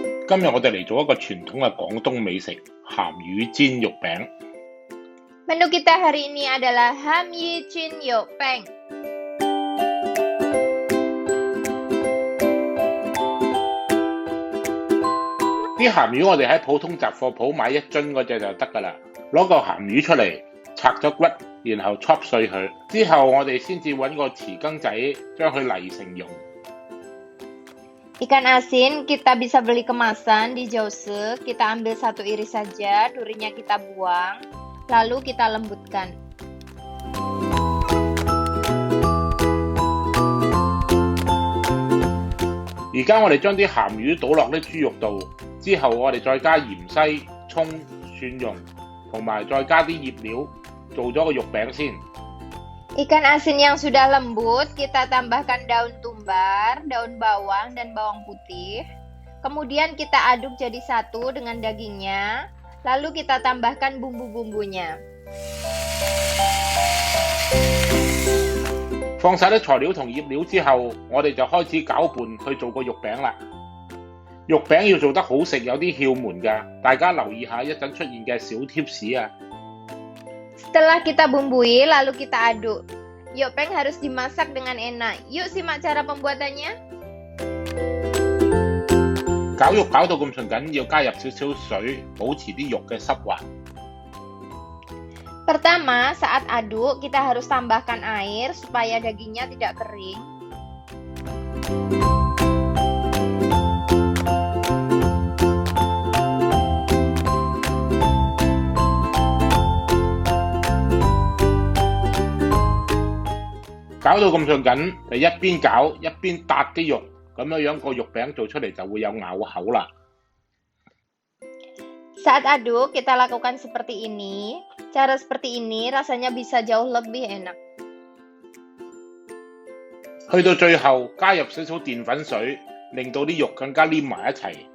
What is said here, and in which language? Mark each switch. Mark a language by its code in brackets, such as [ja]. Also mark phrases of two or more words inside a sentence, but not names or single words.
[yue] 今日我哋嚟做一個傳統嘅廣東美食鹹魚煎肉餅。 [id] Menu kita hari ini adalah ham yi chin yo peng. [yue] 啲鹹魚我哋喺普通雜貨鋪買一樽嗰隻就得㗎啦。攞個鹹魚出嚟，拆咗骨，然後戳碎佢。之後我哋先至揾個匙羹仔將佢泥成蓉。 [id] Ikan asin kita bisa beli kemasan di Jause. Kita ambil satu iris saja, durinya kita buang, lalu kita lembutkan. [yue] 而家我哋將啲鹹魚倒落啲豬肉度，之後我哋再加芫茜、葱、蒜蓉，同埋再加啲醃料，做咗個肉餅先。 [id] Ikan asin yang sudah lembut, kita tambahkan daun tumbar, daun bawang, dan bawang putih. Kemudian kita aduk jadi satu dengan dagingnya, lalu kita tambahkan bumbu-bumbunya. [yue] 放晒啲材料同醃料之後，我哋就開始攪拌去做個肉餅啦。肉餅要做得好食，有啲竅門㗎，大家留意下一陣出現嘅小貼士啊！ [id] Setelah kita bumbui, lalu kita aduk. Yopeng harus dimasak dengan enak. Yuk simak cara pembuatannya. [yue] 攪肉攪到咁順緊，要加入少少水，保持啲肉嘅濕滑。 [id] Pertama, saat aduk, kita harus tambahkan air supaya dagingnya tidak kering. [yue] 搞到咁順緊，就一邊攪一邊搭啲肉，咁樣個肉餅做出嚟就會有咬口啦。 [id] Saat aduk, kita lakukan seperti ini. Cara seperti ini rasanya bisa jauh lebih enak. [yue] 去到最後，加入少少澱粉水，令到啲肉更加黏埋一齊。